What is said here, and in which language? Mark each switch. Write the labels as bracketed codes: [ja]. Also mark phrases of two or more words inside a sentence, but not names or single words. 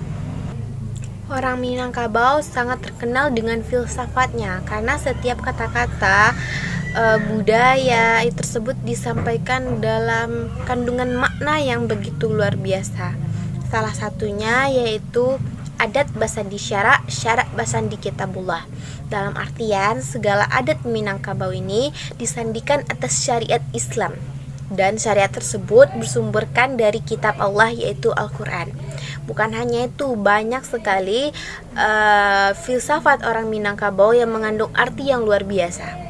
[id] Orang Minangkabau sangat terkenal dengan filsafatnya karena setiap kata-kata budaya tersebut disampaikan dalam kandungan makna yang begitu luar biasa. Salah satunya yaitu [min] adat basandi syarak, syarak basandi kitabullah. [id] Dalam artian segala adat Minangkabau ini disandikan atas syariat Islam, dan syariat tersebut bersumberkan dari kitab Allah yaitu Al-Quran. Bukan hanya itu, banyak sekali filsafat orang Minangkabau yang mengandung arti yang luar biasa.